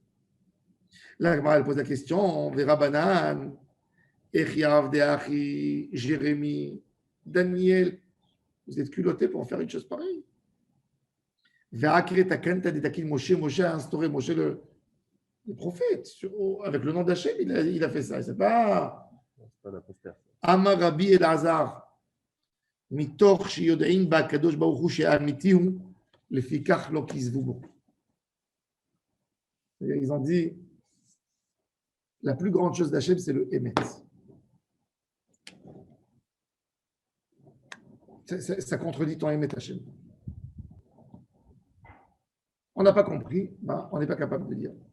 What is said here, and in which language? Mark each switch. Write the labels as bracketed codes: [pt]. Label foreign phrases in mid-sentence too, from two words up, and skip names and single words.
[fr] La Gemara, elle pose la question, on verra Banan, Echiav de Achi, Jérémie, Daniel. Vous êtes culotté pour faire une chose pareille. Moshe a instauré Moshe le prophète. Avec le nom d'Hachem, il a fait ça. C'est pas [he] אמר רבי אלעזר. מתוך שיודעים בקדוש ברוך הוא שהאמיתי הוא, לפיכך לא כזבו בו. [fr] Ils ont dit, la plus grande chose d'Hachem, c'est le Emet. Ça contredit ton Emet Hachem. On n'a pas compris, on n'est pas capable de dire.